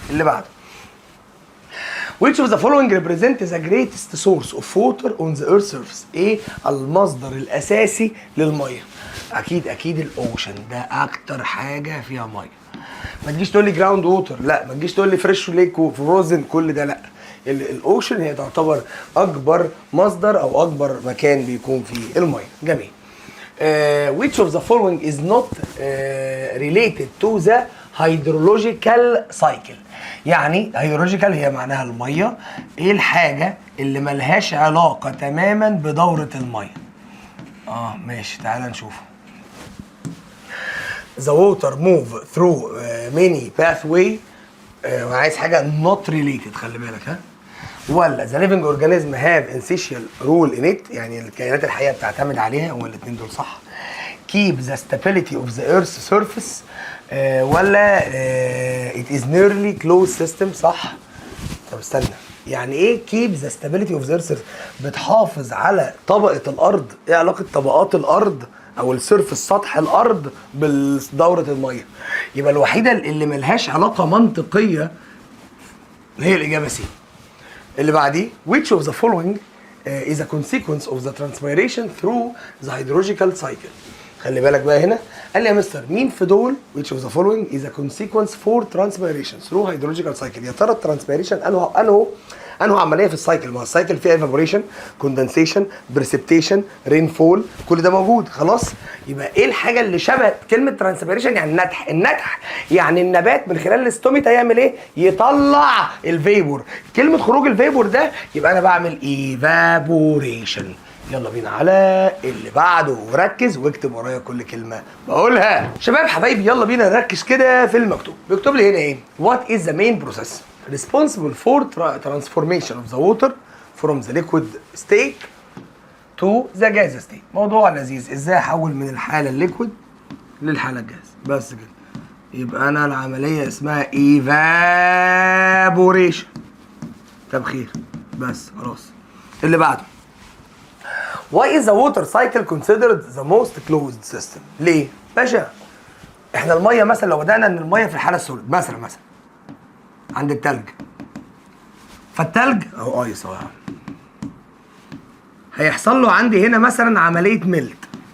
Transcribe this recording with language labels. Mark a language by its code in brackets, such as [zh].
[ar] اللي بعده [en] which of the following represents the greatest source of water on the earth surface؟ [ar] ايه المصدر الاساسي للميه؟ اكيد الاوشن ده اكتر حاجه فيها ميه. ما تجيش تقول لي جراوند ووتر، لا. ما تجيش تقول لي فريش ليك وفروزن، كل ده لا. الاوشن هي تعتبر اكبر مصدر او اكبر مكان بيكون فيه الميه. جميل. [en] which of the following is not related to the hydrological cycle؟ [ar] يعني hydrological هي معناها الميه. ايه الحاجه اللي ملهاش علاقه تماما بدوره الميه؟ ماشي تعالى نشوفه. [en] the water move through many pathway. [ar] وعايز حاجه [en] not related، [ar] خلي بالك ها. [en] ولا the living organism have essential role in it، [ar] يعني الكائنات الحيه بتعتمد عليها. هو الاثنين دول صح. [en] keep the stability of the earth's surface. ولا it is nearly closed system [ar] صح. طب استنى، يعني ايه [en] keep the stability of the earth؟ [ar] بتحافظ على طبقه الارض. ايه علاقه طبقات الارض او السيرفس سطح الارض بدوره الميه؟ يبقى الوحيده اللي ملهاش علاقه منطقيه هي الاجابه سي. اللي بعديه [en] which of the following is a consequence of the transpiration through the hydrological cycle. [ar] خلي بالك بقى هنا، قال لي يا مستر مين في دول [en] which of the following is a consequence for transpiration through hydrological cycle؟ [ar] يا ترى الترانسبيريشن انه عمليه في السايكل. ما السايكل فيها evaporation، condensation، precipitation، rainfall، كل ده موجود خلاص. يبقى ايه الحاجه اللي شبه كلمه ترانسبيريشن؟ يعني النتح يعني النبات من خلال الاستوميتا يعمل ايه؟ يطلع الفيبور. كلمه خروج الفيبور ده يبقى انا بعمل evaporation. يلا بينا على اللي بعده، وركز واكتب ورايا كل كلمه بقولها. شباب حبايبي يلا بينا نركز كده في المكتوب. بيكتب لي هنا ايه؟ [en] What is the main process responsible for transformation of the water from the liquid state to the gas state؟ [ar] موضوع لذيذ، ازاي احول من الحاله الليكويد للحاله الجاز. بس كده. يبقى انا العمليه اسمها evaporation. تبخير. بس خلاص. اللي بعده [en] Why is the water cycle considered the most closed system؟ [ar] ليه؟ باشا احنا الميه مثلا لو بدأنا ان الميه في الحاله السوليد مثلا عند التلج، فالتلج اهو ايس اهو هيحصل له عندي هنا مثلا عمليه ميلت،